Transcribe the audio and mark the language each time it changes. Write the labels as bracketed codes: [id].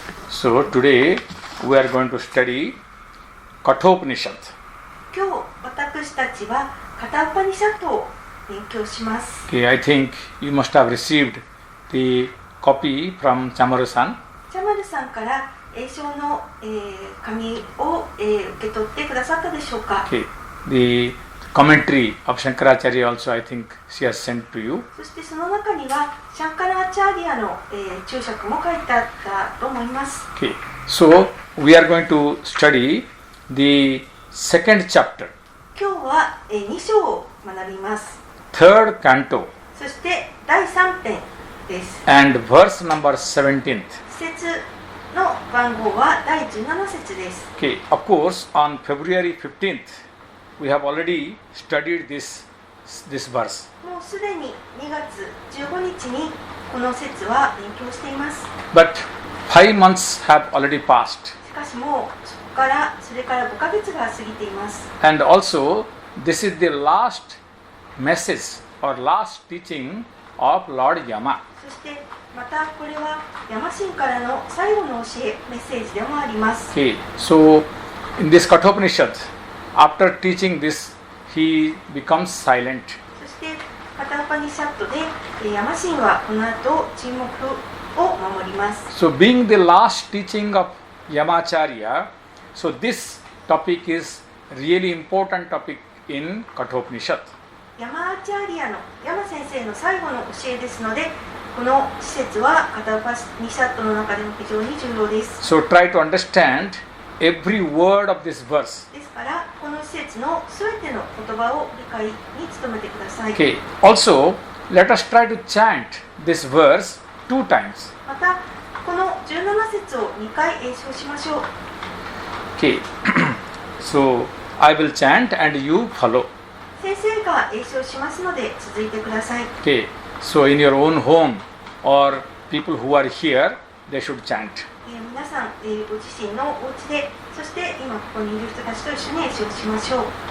[en] So today we are going to study Kathopanishad. [ja] 今日私たちはカタウパニシャットを勉強します。 [en] Okay, I think you must have received the copy from Chamaru-san. [ja] チャマルさんから英書の、紙を、受け取ってくださったでしょうか。 [en] Okay, the commentary of Shankaracharya also I think she has sent to you. [ja] そしてその中にはシャンカラーチャーリアの、注釈も書いてあったと思います。 [en] Okay, so we are going to study the second chapter, [ja] 今日は、2章を学びます。 [en] third canto, [ja] そして第3編です。 [en] and verse number 17th. [ja] 節の番号は第17節です。 [en] Okay, of course, on February 15th, we have already studied this verse. [ja] もうすでに2月15日にこの節は勉強しています。 [en] But 5 months have already passed. [ja] しかしもうそれから5ヶ月が過ぎています。 [en] And also, this is the last message or last teaching of Lord Yama. [ja] そしてまたこれはヤマ神からの最後の教え、メッセージでもあります。 [en] Okay, so in this Kathopanishad, after teaching this, he becomes silent. [ja] そしてカタウパニシャットでヤマ神はこの後沈黙を守ります。 [en] So being the last teaching of Yamacharya, so this topic is really important topic in Kathopanishad. [ja] ヤマアーチャーリアのヤマ先生の最後の教えですので、この施設はカタウパニシャットの中でも非常に重要です。 [en] So try to understand every word of this verse. [ja] ですからこの施設のすべての言葉を理解に努めてください。 [en] Okay. Also, let us try to chant this verse 2 times. [ja] またこの17節を2回演唱しましょう。 [en] Okay. So I will chant and you follow. [ja] 先生が演唱しますので続いてください。 [en] Okay. So in your own home or people who are here, they should chant. [ja] 皆さん、ご自身のお家で、そして今ここにいる人たちと一緒に演奏しましょう。